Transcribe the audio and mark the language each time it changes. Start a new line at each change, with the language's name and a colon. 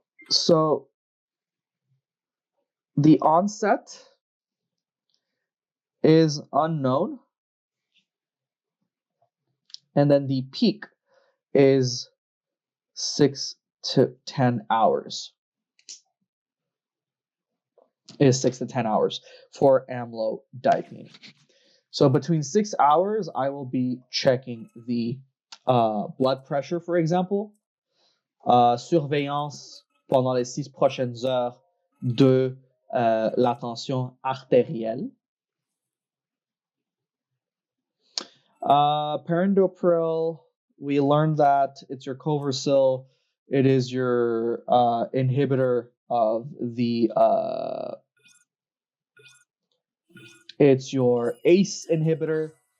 English: So the onset is unknown, and then the peak is 6 to 10 hours. Is 6 to 10 hours for amlodipine. So between 6 hours, I will be checking the blood pressure, for example.
French: Surveillance pendant les 6 prochaines heures de la tension artérielle.
English: Perindopril, we learned that it's your Coversil. It is your inhibitor of the it's your ACE inhibitor.